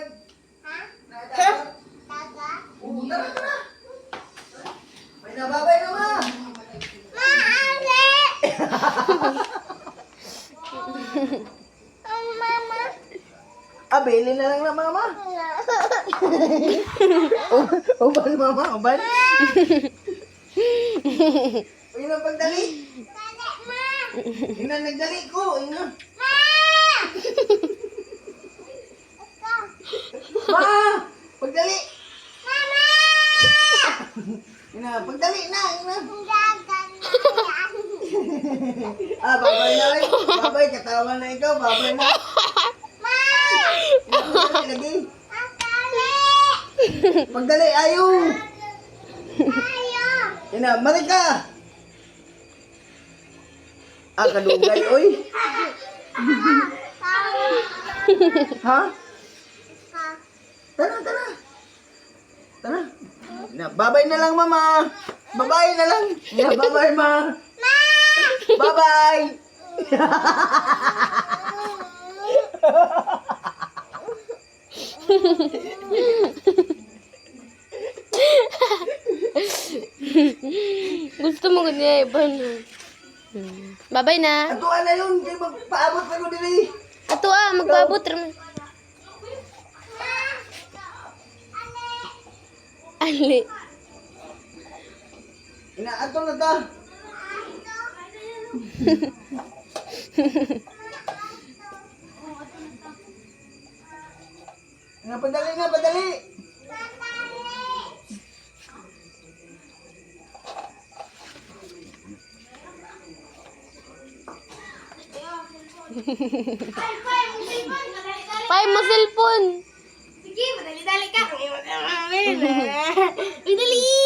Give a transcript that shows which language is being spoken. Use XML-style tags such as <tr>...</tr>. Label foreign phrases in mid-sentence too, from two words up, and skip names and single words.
<ceb>Nadagat. Oo, tara, tara.</ceb> <tl>May nababay na, ma. Maaari! Ang mama. Bilin na lang na, mama.</tl> <ceb>Uban, mama, uban. Uy na, pagdali. Balik, ma! Ina, nagdali ko. Ina. Ma! Ma! Pagdali. Mama! Ina, pagdali na. Ina. Gagan.</ceb> <tl>Babay na rin. Babay, katawa na ikaw. Babay na.</tl> <ceb>Ma! Ina, pagdali lagi. Akali! Pagdali, ayaw. Ayo! Ina, mari ka. Kadugay, oy. Ha? Tara, tara. Tara.</ceb> <tl>Ina, babay na lang, mama. Babay na lang. Ina, babay, ma.</tl> <en>Bye-bye.</en> <tl>Gusto mo ganyan, Iban. Babay na.</tl> <ceb>Ato na yun. Kaya magpaabot pa ko dili. Ato magpabot rin. Ali. Ina, ato na ta. Ina, padali na, padali.</ceb> <tl>Pay mo cellphone. Sige, madali-dali ka. Madali!</tl>